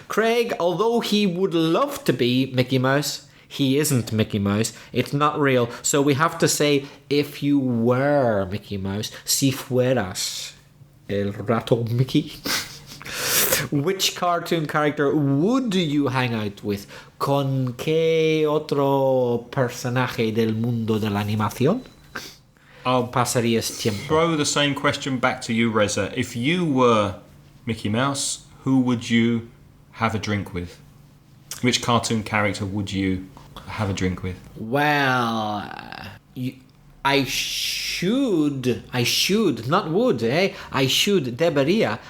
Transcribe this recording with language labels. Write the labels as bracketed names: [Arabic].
[English] Craig, although he would love to be Mickey Mouse, he isn't Mickey Mouse. It's not real. So we have to say, if you were Mickey Mouse, [Spanish] si fueras el rato Mickey. [English] Which cartoon character would you hang out with? [Spanish] ¿Con qué otro personaje del mundo de la animación? [English] I'll [Spanish] pasarías tiempo. [English] Throw the same question back to you, Reza. If you were Mickey Mouse, who would you have a drink with? Which cartoon character would you have a drink with? Well, I should, not would, debería.